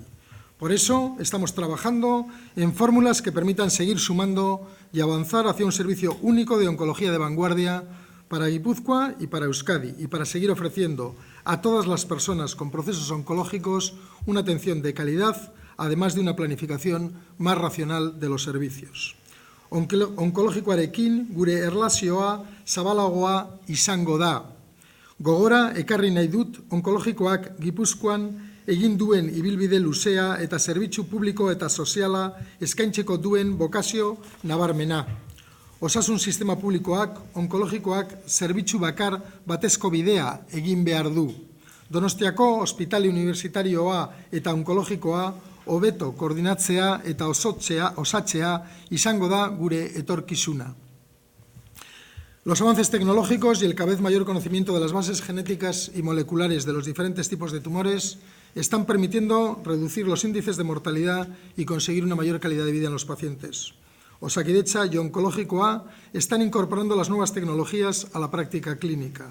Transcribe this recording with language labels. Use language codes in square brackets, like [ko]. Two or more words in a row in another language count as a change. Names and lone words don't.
[es] Por eso estamos trabajando en fórmulas que permitan seguir sumando y avanzar hacia un servicio único de oncología de vanguardia para Guipúzcoa y para Euskadi, y para seguir ofreciendo a todas las personas con procesos oncológicos una atención de calidad, además de una planificación más racional de los servicios. [eu] Onkologikoarekin gure erlazioa zabalagoa izango da. Gogora ekarri nahi dut onkologikoak Gipuzkoan egin duen ibilbide luzea eta zerbitzu publiko eta soziala eskaintzeko duen bokazio nabarmena. Osasun sistema publikoak, onkologikoak zerbitzu bakar batezko bidea egin behar du. Donostiako ospitale universitarioa eta onkologikoa hobeto koordinatzea eta osatzea izango da gure etorkizuna. [es] Los avances tecnológicos y el cada vez mayor conocimiento de las bases genéticas y moleculares de los diferentes tipos de tumores están permitiendo reducir los índices de mortalidad y conseguir una mayor calidad de vida en los pacientes. Osakidetza y Onkologikoa están incorporando las nuevas tecnologías a la práctica clínica.